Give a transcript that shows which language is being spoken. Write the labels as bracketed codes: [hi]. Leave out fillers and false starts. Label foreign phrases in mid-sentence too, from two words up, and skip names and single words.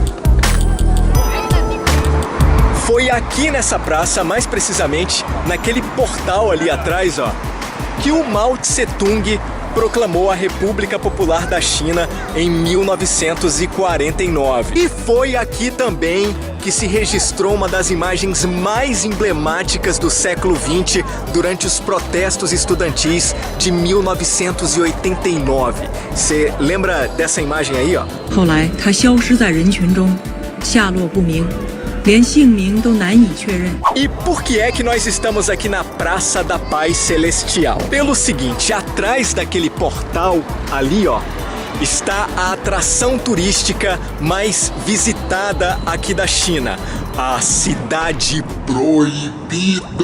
[pt] Foi aqui nessa praça, mais precisamente naquele portal ali atrás, ó, que o Mao Tse-tung proclamou a República Popular da China em 1949. E foi aqui também que se registrou uma das imagens mais emblemáticas do século XX durante os protestos estudantis de 1989. Você lembra dessa imagem aí, ó? [zh] 后来他消失在人群中，下落不明。连姓名都难以确认。 [pt] E por que é que nós estamos aqui na Praça da Paz Celestial? Pelo seguinte, atrás daquele portal ali, ó, está a atração turística mais visitada aqui da China, a Cidade Proibida.